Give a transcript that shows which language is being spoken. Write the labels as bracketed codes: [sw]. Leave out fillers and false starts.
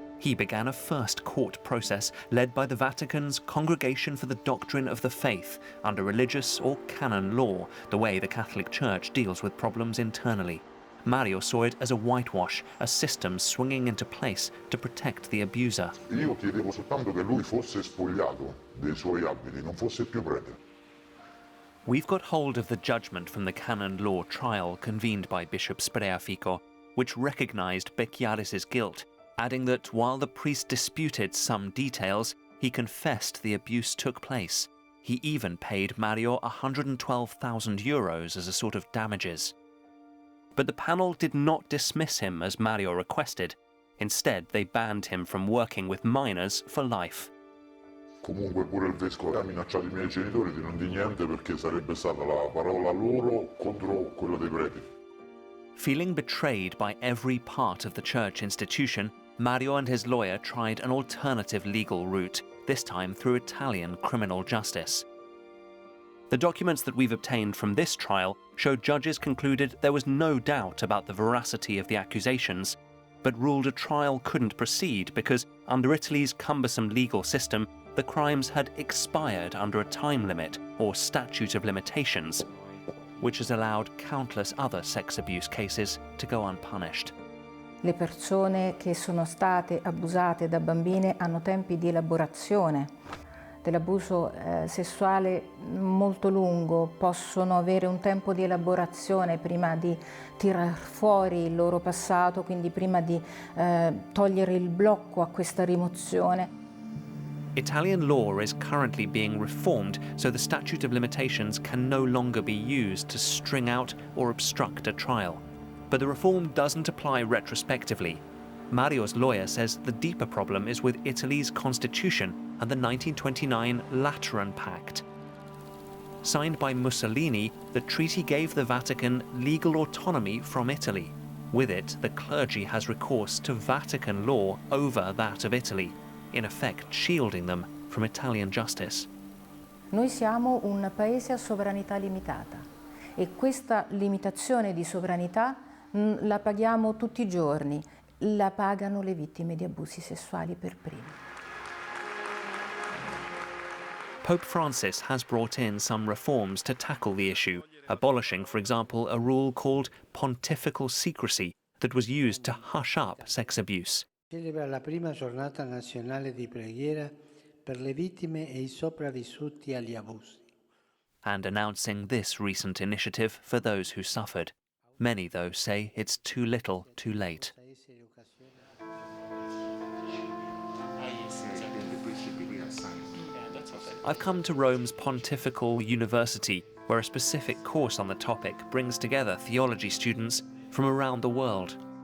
[en] He began a first court process led by the Vatican's Congregation for the Doctrine of the Faith under religious or canon law, the way the Catholic Church deals with problems internally. Mario saw it as a whitewash, a system swinging into place to protect the abuser. [it] Io chiedevo soltanto che lui fosse spogliato dei suoi abiti, non fosse più prete. [en] We've got hold of the judgment from the canon law trial convened by Bishop Spreafico, which recognized Becchiaris' guilt, adding that while the priest disputed some details, he confessed the abuse took place. He even paid Mario 112,000 euros as a sort of damages. But the panel did not dismiss him as Mario requested. Instead, they banned him from working with minors for life. [it] Comunque pure il vescovo ha minacciato i miei genitori di non dire niente perché sarebbe stata la parola loro contro quella dei preti. [en] Feeling betrayed by every part of the church institution, Mario and his lawyer tried an alternative legal route, this time through Italian criminal justice. The documents that we've obtained from this trial show judges concluded there was no doubt about the veracity of the accusations, but ruled a trial couldn't proceed because, under Italy's cumbersome legal system, the crimes had expired under a time limit or statute of limitations, which has allowed countless other sex abuse cases to go unpunished. [it] Le persone che sono state abusate da bambine hanno tempi di elaborazione dell'abuso sessuale molto lungo, possono avere un tempo di elaborazione prima di tirar fuori il loro passato, quindi prima di togliere il blocco a questa rimozione. [en] Italian law is currently being reformed so the statute of limitations can no longer be used to string out or obstruct a trial. But the reform doesn't apply retrospectively. Mario's lawyer says the deeper problem is with Italy's constitution and the 1929 Lateran Pact. Signed by Mussolini, the treaty gave the Vatican legal autonomy from Italy. With it, the clergy has recourse to Vatican law over that of Italy, in effect shielding them from Italian justice. [it] Noi siamo un paese a sovranità limitata e questa limitazione di sovranità la paghiamo tutti i giorni, la pagano le vittime di abusi sessuali per prime. [en] Pope Francis has brought in some reforms to tackle the issue, abolishing, for example, a rule called pontifical secrecy that was used to hush up sex abuse. [it] Celebra la prima giornata nazionale di preghiera per le vittime e i sopravvissuti agli abusi. [en] And announcing this recent initiative for those who suffered. Many, though, say it's too little, too late. I've come to Rome's Pontifical University, where a specific course on the topic brings together theology students from around the world.